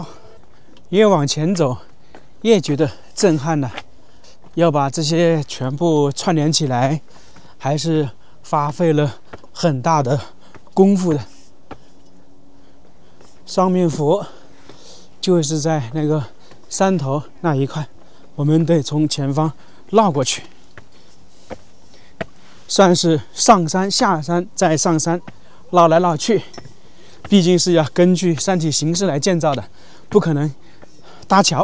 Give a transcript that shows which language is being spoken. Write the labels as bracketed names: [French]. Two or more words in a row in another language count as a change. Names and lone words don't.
[Chinese] 越往前走越覺得震撼了，要把這些全部串聯起來，還是花費了很大的功夫的。雙面佛就是在那個山頭那一塊，我們得從前方繞過去，算是上山下山再上山，繞來繞去。畢竟是要根據山體形勢來建造的，不可能搭橋。